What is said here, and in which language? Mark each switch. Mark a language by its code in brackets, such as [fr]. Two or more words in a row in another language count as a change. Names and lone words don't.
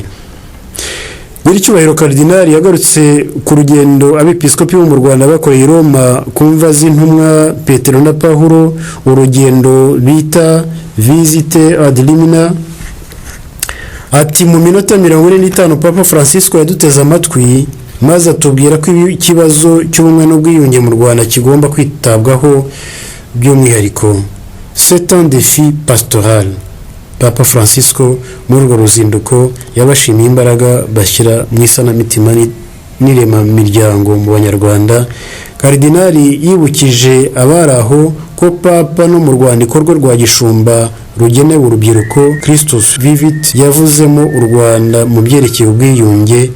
[rw] Nyiricyubahiro Karidinali yagarutse ku rugendo abepiskopi bo mu Rwanda bakoreye Roma kumva z'intumwa Petero na Paulo, urugendo bita visite [la] ad limina. [rw] Ati mu minota 45 Papa Francisco yaduteze amatwi maze atubwira ko ikibazo cy'ubumwe n'ubwiyunge mu Rwanda kigomba kwitabwaho by'umwihariko. [fr] C'est un défi pastoral. [rw] Papa Francisco muri urwo ruzinduko yabashimiye imbaraga bashyira mu isanamitima n'irema miryango mu Banyarwanda. Karidinali yibukije abaraho ko Papa no mu rwandiko rwe rwa Gishumba rugenewe urubyiruko Christus Vivit yavuzemo u Rwanda mu byerekeye ubwiyunge.